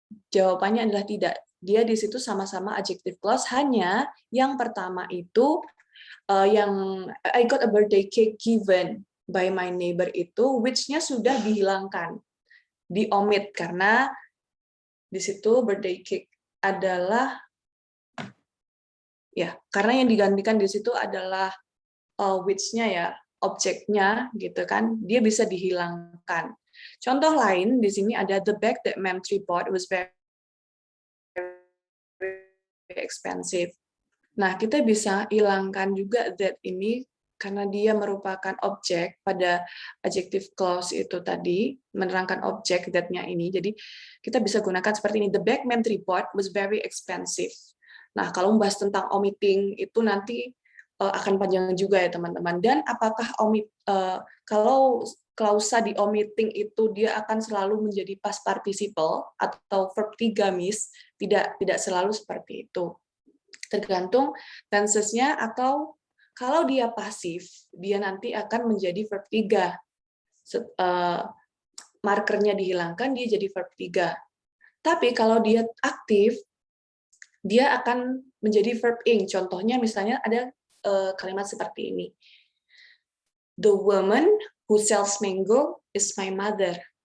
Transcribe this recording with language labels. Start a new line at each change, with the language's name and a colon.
Indonesian: Jawabannya adalah tidak. Dia di situ sama-sama adjective clause, hanya yang pertama itu yang I got a birthday cake given by my neighbor itu which-nya sudah dihilangkan, diomit karena di situ birthday cake adalah ya, karena yang digantikan di situ adalah which-nya ya, objeknya gitu kan, dia bisa dihilangkan. Contoh lain di sini ada
English: the bag that Ma'am Tree bought was very expensive.
Indonesian: Nah, kita bisa hilangkan juga that ini karena dia merupakan objek pada adjective clause itu tadi, menerangkan objek that-nya ini. Jadi, kita bisa gunakan seperti ini.
English: The Beckman report was very expensive.
Indonesian: Nah, kalau membahas tentang omitting itu nanti akan panjang juga ya, teman-teman. Dan apakah kalau klausa di omitting itu dia akan selalu menjadi past participle atau verb 3, Miss? Tidak selalu seperti itu. Tergantung tenses-nya, atau kalau dia pasif, dia nanti akan menjadi verb 3. Markernya dihilangkan, dia jadi verb 3. Tapi kalau dia aktif, dia akan menjadi verb ing. Contohnya misalnya ada kalimat seperti ini.
English: The woman who sells mango is my mother.